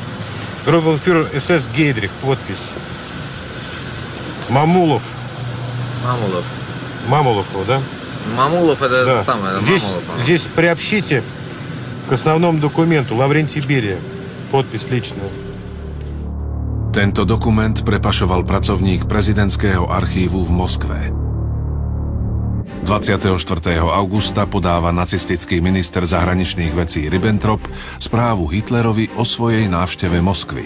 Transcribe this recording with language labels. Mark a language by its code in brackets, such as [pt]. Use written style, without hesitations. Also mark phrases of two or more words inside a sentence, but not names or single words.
[ru] Группенфюрер СС Гейдрих, подпись. Мамулов. Мамулов, да? Мамулов это да. Самое, здесь приобщите к основному документу Лаврентий Берия. Подпись личная. [sk] Tento dokument prepašoval pracovník prezidentského archívu v Moskve. 24. augusta podáva nacistický minister zahraničných vecí Ribbentrop správu Hitlerovi o svojej návšteve Moskvy.